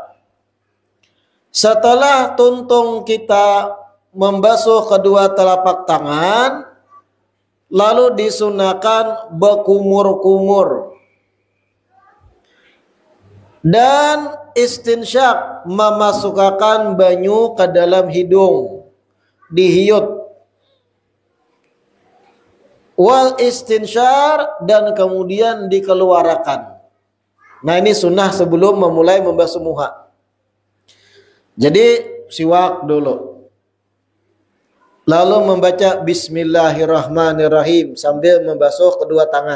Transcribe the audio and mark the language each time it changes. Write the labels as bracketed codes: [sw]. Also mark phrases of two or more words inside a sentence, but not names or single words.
[id] Setelah tuntung kita membasuh kedua telapak tangan, lalu disunahkan berkumur-kumur. Dan istinsyak, memasukkan banyu ke dalam hidung, dihiut. [ar] Wal istinsyar, [id] dan kemudian dikeluarkan. Nah ini sunnah sebelum memulai membasuh muha. Jadi siwak dulu, lalu membaca Bismillahirrahmanirrahim sambil membasuh kedua tangan.